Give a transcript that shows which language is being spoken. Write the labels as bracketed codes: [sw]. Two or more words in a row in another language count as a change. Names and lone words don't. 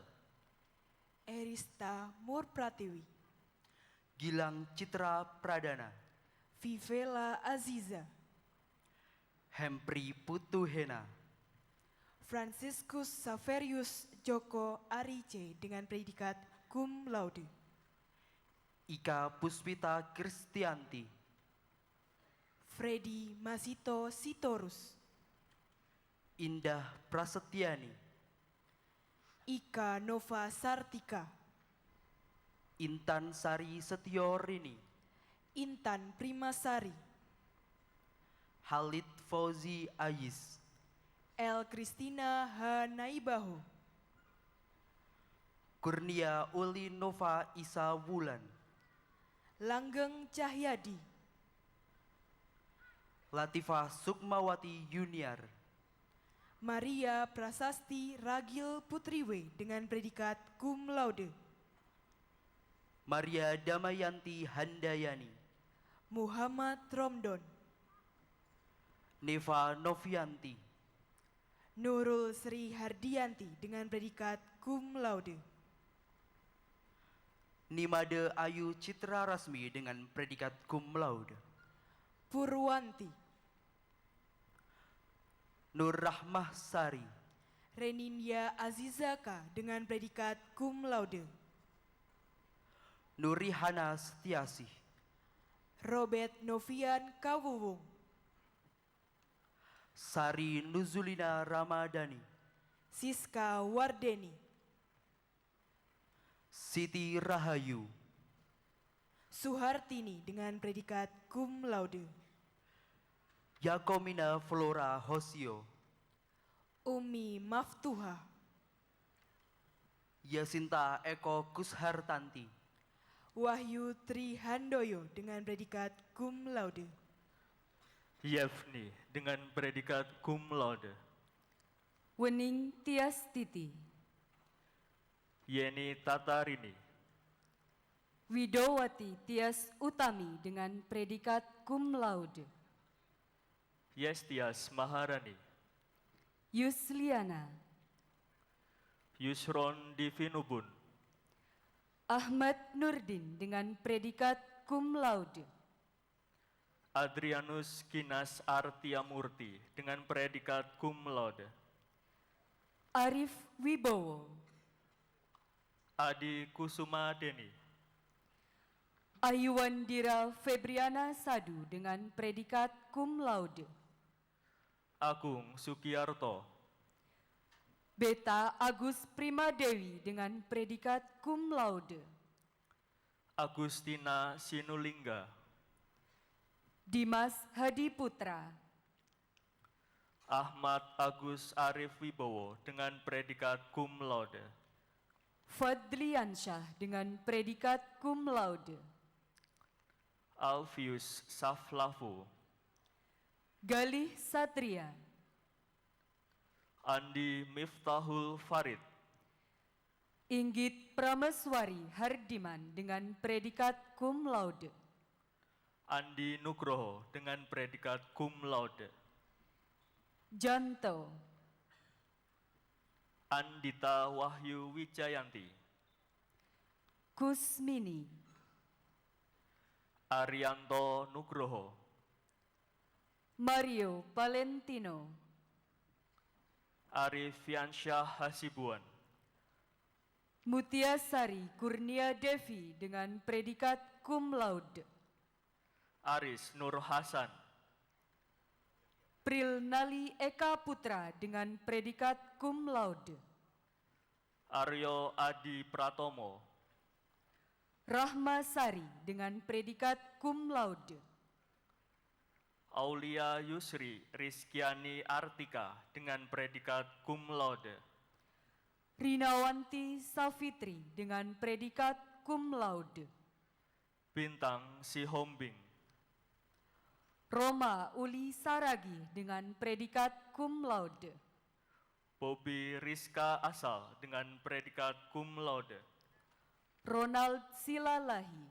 [id] Erista Mur Pratiwi. Gilang Citra Pradana. Vivela Aziza. Hempri Putuhena. Franciscus Saverius Joko Arice dengan predikat [la] cum laude. [id] Ika Puspita Kristianti. Freddy Masito Sitorus. Indah Prasetyani. Ika Nova Sartika. Intan Sari Setiorini. Intan Primasari. Halid Fauzi Ayis. El Christina H. Naibaho. Kurnia Uli Nova Isa Wulan. Langgeng Cahyadi. Latifah Sukmawati Junior. Maria Prasasti Ragil Putriwe dengan predikat [la] cum laude. [id] Maria Damayanti Handayani. Muhammad Romdon. Neva Novianti. Nurul Sri Hardianti dengan predikat [la] cum laude. [id] Nimade Ayu Citra Rasmi dengan predikat [la] cum laude. [id] Purwanti. Nur Rahmah Sari. Reninia Azizaka dengan predikat [la] cum laude. [id] Nurihana Setiasih. Robert Novian Kawuwung. Sari Nuzulina Ramadhani. Siska Wardeni. Siti Rahayu. Suhartini dengan predikat [la] cum laude. [id] Yakomina Flora Hosio. Umi Maftuha. Yasinta Eko Kushartanti. Wahyu Tri Handoyo dengan predikat [la] cum laude. [id] Yevni dengan predikat [la] cum laude. [id] Wening Tiastiti, Yeni Tatarini, Widowati Tias Utami dengan predikat [la] cum laude. [id] Yestias Maharani, Yusliana, Yusron Divinubun, Ahmad Nurdin dengan predikat [la] cum laude. [id] Adrianus Kinas Artiamurti dengan predikat [la] cum laude. [id] Arif Wibowo, Adi Kusuma Deni, Ayuwandira Febriana Sadu dengan predikat [la] cum laude. [id] Agung Sukiarto, Beta Agus Primadewi dengan predikat [la] cum laude. [id] Agustina Sinulingga, Dimas Hadi Putra, Ahmad Agus Arif Wibowo dengan predikat [la] cum laude. [id] Fadliansyah dengan predikat [la] cum laude. [id] Alfius Saflavu, Galih Satria, Andi Miftahul Farid, Inggit Prameswari Hardiman dengan predikat [la] cum laude. [id] Andi Nugroho dengan predikat [la] cum laude. [id] Janto, Andita Wahyu Wijayanti, Kusmini, Arianto Nugroho, Mario Valentino, Arifiansyah Hasibuan, Mutiasari Kurnia Devi dengan predikat [la] cum laude. [id] Aris Nur Hasan, Prilnali Eka Putra dengan predikat [la] cum laude. [id] Aryo Adi Pratomo, Rahma Sari dengan predikat [la] cum laude. [id] Aulia Yusri Rizkiani Artika dengan predikat [la] cum laude. [id] Rinawanti Safitri dengan predikat [la] cum laude. [id] Bintang Sihombing, Roma Uli Saragi dengan predikat [la] cum laude. [id] Bobi Rizka Asal dengan predikat [la] cum laude. [id] Ronald Silalahi,